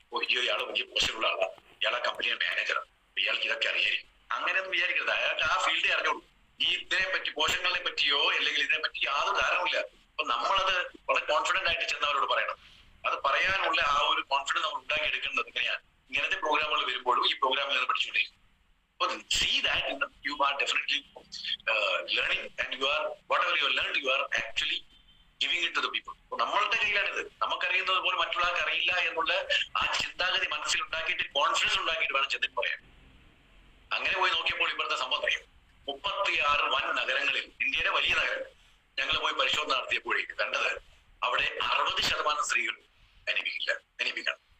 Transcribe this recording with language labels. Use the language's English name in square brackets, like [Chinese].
[Malayalam] ഇയാള് വലിയ പോഷകമുള്ള ആളാണ്, ഇയാളെ കമ്പനിയുടെ മാനേജറാണ്, ഇയാൾക്ക് ഇതൊക്കെ അറിയായിരിക്കും. അങ്ങനെയൊന്നും വിചാരിക്കരുത്. അയാൾക്ക് ആ ഫീൽഡേ അറിഞ്ഞോളൂ. ഇതിനെ പറ്റി, പോഷകങ്ങളെ പറ്റിയോ അല്ലെങ്കിൽ ഇതിനെ പറ്റി യാതൊരു ധാരണയില്ല. അപ്പൊ നമ്മളത് വളരെ കോൺഫിഡന്റ് ആയിട്ട് ചെന്നവരോട് പറയണം. അത് പറയാനുള്ള ആ ഒരു കോൺഫിഡൻസ് നമ്മൾ ഉണ്ടാക്കിയെടുക്കുന്നത് എങ്ങനെയാണ്? ഇങ്ങനത്തെ പ്രോഗ്രാമുകൾ വരുമ്പോഴും ഈ പ്രോഗ്രാമിൽ നിന്ന് പഠിച്ചുകൊണ്ടിരിക്കും. [English] അപ്പോൾ see that you are definitely learning and you are whatever you learned you are actually giving it to the people. [Malayalam] അപ്പോൾ നമ്മളുടെ കയ്യിലാണിത്. നമുക്കറിയുന്നത് പോലെ മറ്റുള്ളവർക്ക് അറിയില്ല എന്നുള്ള ആ ചിന്താഗതി മനസ്സിൽ ഉണ്ടാക്കിയിട്ട് കോൺഫിഡൻസ് ഉണ്ടാക്കിയിട്ട് വേണം ചെന്നിട്ട് പറയാൻ. അങ്ങനെ പോയി നോക്കിയപ്പോൾ ഇപ്പോഴത്തെ സംഭവം അറിയാം. 36 വൻ നഗരങ്ങളിൽ, ഇന്ത്യയിലെ വലിയ നഗരം, ഞങ്ങൾ പോയി പരിശോധന നടത്തിയപ്പോഴേക്ക് കണ്ടത് അവിടെ 60% സ്ത്രീകൾ അനീമിക്കാണ്.